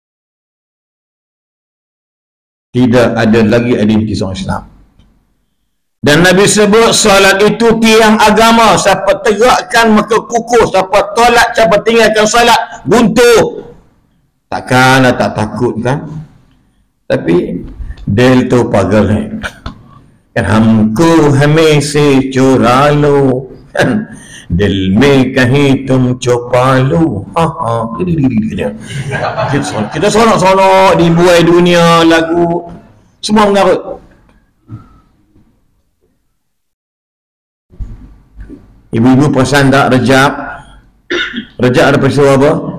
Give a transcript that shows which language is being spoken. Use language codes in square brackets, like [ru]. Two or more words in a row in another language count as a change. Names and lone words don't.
[ms] Tidak ada lagi identiti seorang Islam. Dan Nabi sebut solat itu tiang agama. Siapa tegakkan maka kukuh, siapa tolak, siapa tinggalkan solat buntu. Takkanlah tak takut kan? Tapi [hi] दिल तू पागल है [ms] kan, [hi] हमको हमेशा चुरा लो kan, दिल में कहीं तुम छुपा लो. [ms] Kita sonok-sonok di buai dunia, lagu semua mengarut. Ibu-ibu perasan tak Rejab? Rejab ada peristiwa apa?